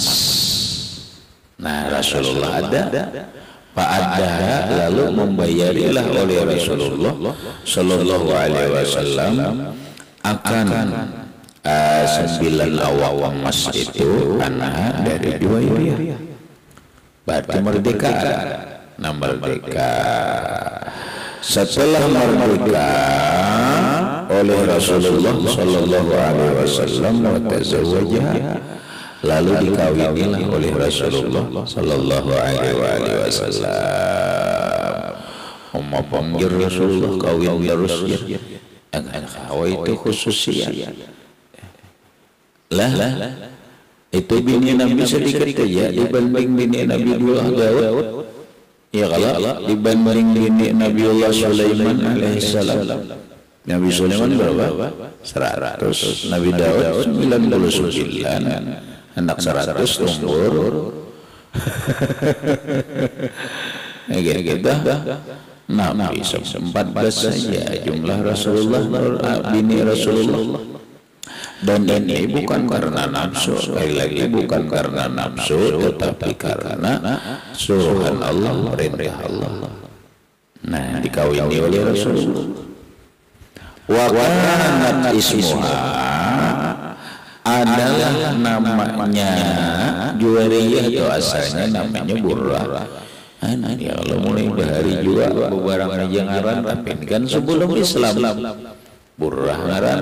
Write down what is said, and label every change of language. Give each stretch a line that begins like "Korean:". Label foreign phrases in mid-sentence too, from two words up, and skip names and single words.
Indonesian: Nah, Rasulullah ada, ada, lalu membayarilah oleh Rasulullah
Arabic: Sallallahu Alaihi Wasallam
Indonesian: akan 9 awak emas itu anak dari Juwairiyah. Berarti merdeka. Nah, merdeka. Setelah merdeka oleh Rasulullah
Arabic: Sallallahu Alaihi Wasallam
Indonesian: watazawwajah, lalu dikawinilah oleh Rasulullah
Arabic: Sallallahu Alaihi Wasallam.
Indonesian: Umma panggil Rasulullah kawin terus ya. Kawin itu khususnya.
Banjar: Lah itu bini Nabi sedikit aja dibanding bini Nabi Daud. Ya kalau dibanding bini Nabiullah Sulaiman alaihissalam.
Indonesian: Nabi Sulaiman berapa? 100. Nabi Daud 99. Anak 100 umur. Gitu. Nabi 14 saja jumlah Rasulullah, bini Rasulullah. Dan ini bukan karena nafsu, sekali lagi bukan karena nafsu, tetapi karena suruhan Allah, perintah Allah. Nah, dikawini oleh Rasulullah.
Arabic: Wa kanat ismuha,
Indonesian: adalah namanya Juwairiyah itu asalnya namanya Burrah.
Banjar: Ya kalau mulai bahari juga barang aja ngaran, tapi kan sebelum Islam Burrah ngaran.